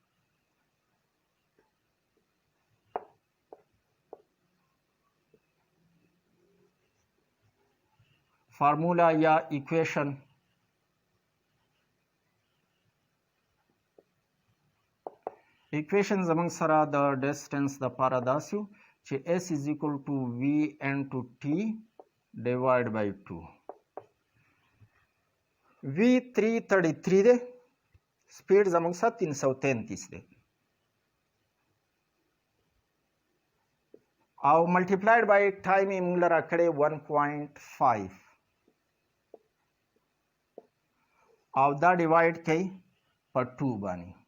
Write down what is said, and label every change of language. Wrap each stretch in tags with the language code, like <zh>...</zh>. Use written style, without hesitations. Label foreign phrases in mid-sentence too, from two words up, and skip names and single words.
<ps>فارمولا یا ایکویشن زموږ سره د ډسټنس دپاره داسې و چې</ps> <en>s is equal to v into t divided by 2.</en> <ps>v 333 دی، سپیډ زموږ سره 333 دی او</ps> <en>multiplied by time</en> <ps>یې موږ له راکړی 1.5 او دا ډیوایډ کوي په 2 باندې.</ps>